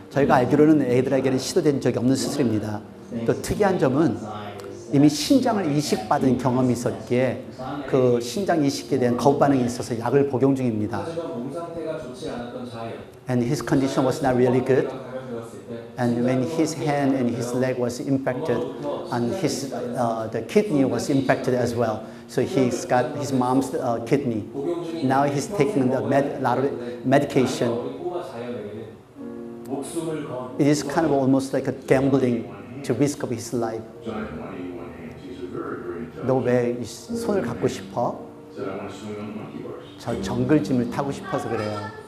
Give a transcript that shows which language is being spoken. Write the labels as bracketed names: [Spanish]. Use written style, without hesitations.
[Korean] 저희가 알기로는 애들에게는 시도된 적이 없는 수술입니다. 또 특이한 점은 이미 신장을 이식받은 경험이 있었기에 그 신장 이식에 대한 거부 반응이 있어서 약을 복용 중입니다. 하지만 몸 상태가 좋지 않았던 자연. [English] And his condition was not really good. [Korean] 감염되었을 때 [English] And when his hand and his leg was infected, and the kidney was infected as well. So he's got his mom's kidney. Now he's taking a lot of medication. [Korean] 우리 꼬마 자연에게는 목숨을 건 [English] It is kind of almost like a gambling to risk of his life. Giant money in one hand. He's a very, very intelligent. [Korean] 너 왜 손을 갖고 싶어? [English] Said I want to swing on the monkey bars. [Korean] 저 정글짐을 타고 싶어서 그래요.